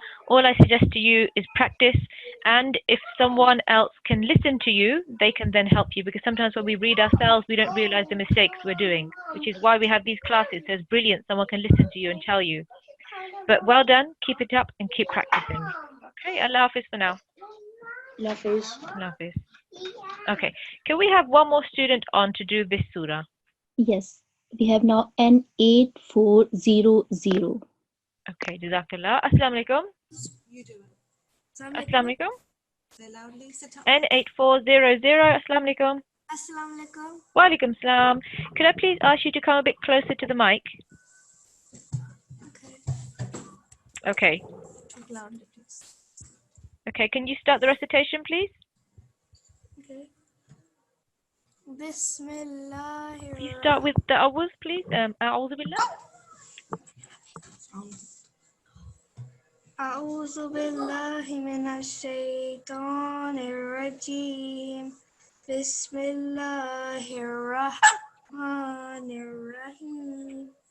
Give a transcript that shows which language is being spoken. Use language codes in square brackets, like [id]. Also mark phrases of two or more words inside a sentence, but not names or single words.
[en] All I suggest to you is practice, and if someone else can listen to you, they can then help you, because sometimes when we read ourselves, we don't realize the mistakes we're doing, which is why we have these classes. So it's brilliant. Someone can listen to you and tell you. But well done. Keep it up and keep practicing. Okay. [ur] اللہ حافظ [en] for now. [ur] اللہ حافظ. اللہ حافظ. Okay. [en] Can we have one more student on to do this surah? Yes. We have now N8400. [ar] Okay, Jazakallah. السلام عليكم. [en] You do it. [ar] السلام عليكم. [en] Say loudly. Sit up. [ar] N8400. السلام عليكم. السلام عليكم. وعليكم السلام. [en] Could I please ask you to come a bit closer to the mic? Okay. Too loudly, please. Okay, can you start the recitation, please? Okay. Bismillahir. Can you start with the awuz, please? [ar] أعوذ بالله. أعوذ بالله من الشيطان الرجيم بسم الله الرحمن الرحيم